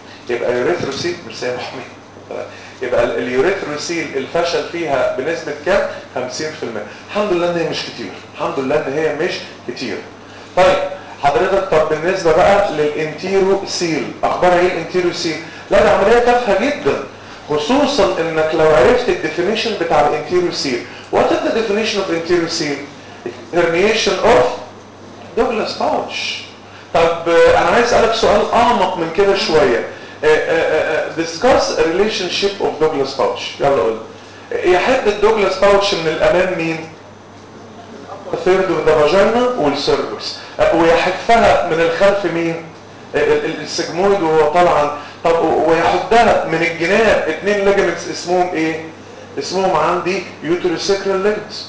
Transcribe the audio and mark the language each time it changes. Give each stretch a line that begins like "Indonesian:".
Arabic: يبقى اليوريثروسيل، مرسي يا محمد، يبقى اليوريثروسيل الفشل فيها بنسبه كام؟ 50%. الحمد لله ان هي مش كتير، الحمد لله ان هي مش كتير. طيب حضرتك، طب بالنسبه بقى للانتيرو سيل، اخبارها ايه الانتيرو سيل؟ لا دي عمليه تافهه جدا، خصوصا انك لو عرفت الديفينيشن بتاع الانتيرو سيل.
English: What is the definition of interior seal? Herniation of Douglas pouch.
Arabic: طب انا عايز اسالك سؤال اعمق من كده شويه.
English: Discuss a relationship of Douglas pouch.
Arabic: يلا قول. يحد الدوغلاس باوتش من الامام مين؟ الثيرد اوف ذا فاجينا والسيرفكس. ويحفها من الخلف مين؟ السيجمويد وهو طالعا. طب ويحدها من الجناب اثنين ليجمنتس اسمهم ايه؟ اسمهم عندي يوتروسيكرال ليجمنتس.